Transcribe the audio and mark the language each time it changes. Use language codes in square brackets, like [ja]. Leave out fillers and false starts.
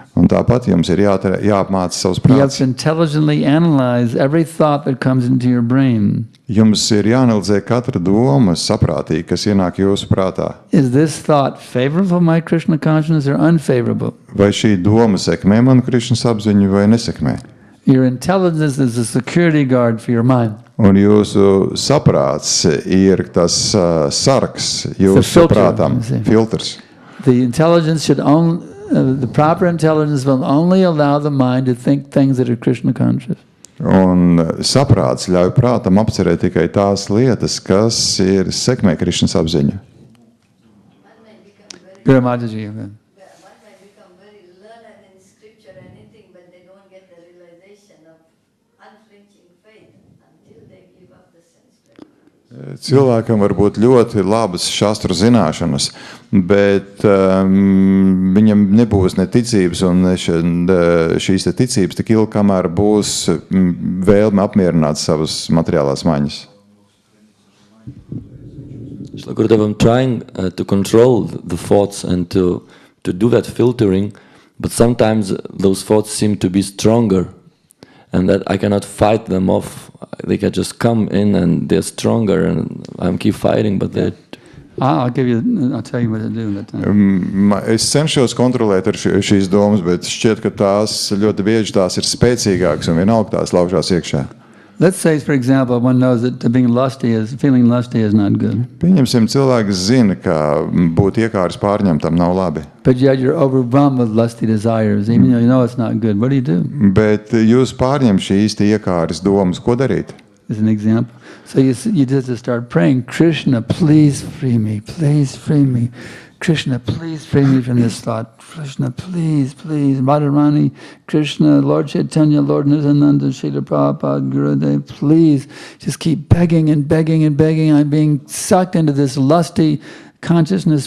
[lv] un tāpat jums ir jāapmāca savs [en] You have [lv] prāts. [en] to intelligently analyze every thought that comes into your brain. [lv] Jums ir jāanalizē katra doma saprātīgi, kas ienāk jūsu prātā. [en] Is this thought favorable for my Krishna consciousness or unfavorable? [lv] Vai šī doma sekmē manu Krišnas apziņu vai nesekmē? [en] Your intelligence is a security guard for your mind. [lv] Un jūsu saprāts ir tas sargs [en] It's a [lv] jūsu [en] filter, [lv] prātam, [en] you see. [lv] filtrs. [en] The intelligence should only, the proper intelligence will only allow the mind to think things that are Krishna conscious. [lv] Un saprāts ļauj prātam apcerēt tikai tās lietas, kas ir sekmē Krišnas apziņu. [en] One may become very, Guru Mataji. one may become very learned in scripture or anything, but they don't get the realization of unflinching faith until they give up the sense gratification. [lv] Cilvēkam var būt ļoti labas šastru zināšanas, bet viņam nebūs ne ticības un ne šīs te ticības tik ilgi, kamēr būs vēlme apmierināt savas materiālās maņas. [en] Shri Gurudev, I'm trying to control the thoughts and to do that filtering, but sometimes those thoughts seem to be stronger and that I cannot fight them off. They can just come in and they're stronger and I keep fighting, but they're... I'll tell you what to do that time. [lv] Es cenšos kontrolēt ar šīs domas, bet šķiet, ka tās ļoti bieži tās ir spēcīgākas un vienalga tās laužās iekšā. [en] Let's say, for example, one knows that feeling lusty is not good. [lv] Pieņemsim, cilvēks zina, ka būt iekāris pārņemtam nav labi. [en] But yet you're overwhelmed with lusty desires, even though you know it's not good. What do you do? [lv] Bet jūs pārņem šīs te iekāris domas, ko darīt? [en] As an example. So you just start praying, Krishna, please free me, please free me. Krishna, please free me from this thought. Krishna, please, please. Radharani, Krishna, Lord Chaitanya, Lord Nityananda, Srila Prabhupada, Gurudev, please. Just keep begging and begging and begging. I'm being sucked into this lusty consciousness.